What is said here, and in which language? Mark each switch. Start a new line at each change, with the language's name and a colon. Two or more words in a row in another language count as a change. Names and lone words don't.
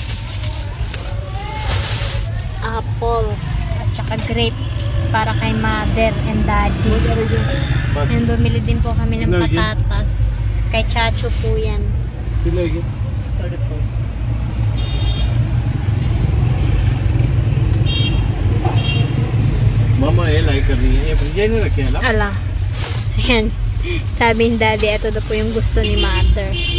Filipino: Apple at saka grapes para kay
English: mother and daddy.
Filipino: And bumili din po kami ng patatas. Kay Chacho po yan.
Hindi: Mama ये लाइक कर रही है ये नहीं रखे हैं
Filipino: Ala. Ayan. Sabi ni daddy, ito daw po yung gusto ni mother.